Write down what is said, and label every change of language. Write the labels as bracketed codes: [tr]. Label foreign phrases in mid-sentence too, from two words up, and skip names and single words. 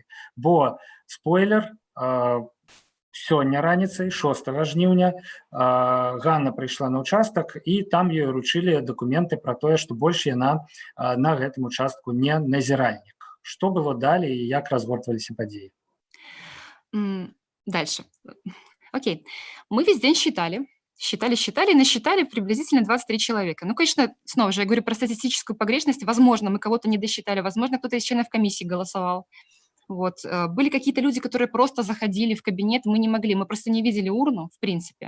[be] Бо, спойлер, сёння раніцай, 6 жніўня, Ганна прыйшла на участак, і там ёй уручылі дакументы пра тое, што больш яна на гэтым участку не назіральнік. Што было далей і як разгортваліся падзеі? [ru] Дальше. Окей. Мы весь день считали, насчитали приблизительно 23 человека. Ну, конечно, снова же, я говорю про статистическую погрешность. Возможно, мы кого-то не досчитали, возможно, кто-то из членов комиссии голосовал. Вот. Были какие-то люди, которые просто заходили в кабинет, мы не могли, мы просто не видели урну, в принципе.